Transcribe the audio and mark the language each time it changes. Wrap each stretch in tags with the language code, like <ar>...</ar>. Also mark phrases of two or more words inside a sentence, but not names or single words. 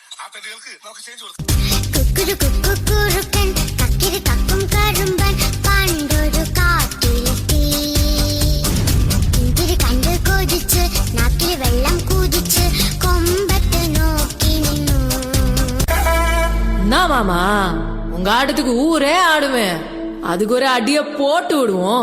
<ml>തെറ്റുകൾക്ക് നമുക്ക് ചേഞ്ച് കൊടുക്കാം. കുക്കുരു കുക്കുറുക്കൻ കക്കിരി കക്കും കറുമ്പൻ പണ്ടൊരു കാട്ടിലെത്തി ഇത്തിരി കണ്ട് കൊതിച്ച് നാക്കിൽ വെള്ളം കുതിച്ച് കൊമ്പത്ത് നോക്കി നിന്നു.</ml> <ta>என்ன மாமா உங்க ஆட்டத்துக்கு ஊரே ஆடுமே, அதுக்கு ஒரு அடிய போட்டு விடுவோம்</ta>